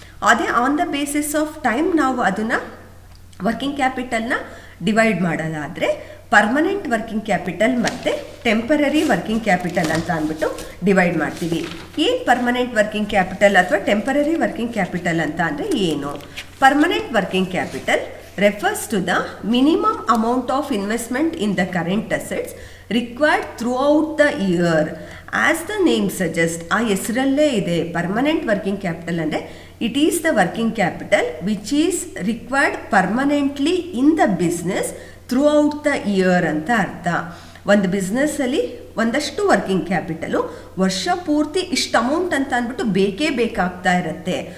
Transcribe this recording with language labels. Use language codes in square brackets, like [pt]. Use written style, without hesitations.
[kn] ಅದೇ on the basis of time ನಾವು ಅದನ್ನು ವರ್ಕಿಂಗ್ ಕ್ಯಾಪಿಟಲ್ನ ಡಿವೈಡ್ ಮಾಡೋದಾದರೆ ಪರ್ಮನೆಂಟ್ ವರ್ಕಿಂಗ್ ಕ್ಯಾಪಿಟಲ್ ಮತ್ತು ಟೆಂಪರರಿ ವರ್ಕಿಂಗ್ ಕ್ಯಾಪಿಟಲ್ ಅಂತ ಅಂದ್ಬಿಟ್ಟು ಡಿವೈಡ್ ಮಾಡ್ತೀವಿ. ಏನು ಪರ್ಮನೆಂಟ್ ವರ್ಕಿಂಗ್ ಕ್ಯಾಪಿಟಲ್ ಅಥವಾ ಟೆಂಪರರಿ ವರ್ಕಿಂಗ್ ಕ್ಯಾಪಿಟಲ್ ಅಂತ ಅಂದರೆ ಏನು? [en] Permanent working capital refers to the minimum amount of investment in the current assets required throughout the year. As the name suggests, [kn] ಆ ಹೆಸರಲ್ಲೇ ಇದೆ, [en] permanent working capital ಅಂದರೆ it is the working capital which is required permanently in the business throughout the year [kn] ಅಂತ ಅರ್ಥ. ಒಂದು ಬಿಸ್ನೆಸ್ಸಲ್ಲಿ ಒಂದಷ್ಟು working capital ವರ್ಷ ಪೂರ್ತಿ ಇಷ್ಟು ಅಮೌಂಟ್ ಅಂತ ಅಂದ್ಬಿಟ್ಟು ಬೇಕೇ ಬೇಕಾಗ್ತಾ ಇರುತ್ತೆ.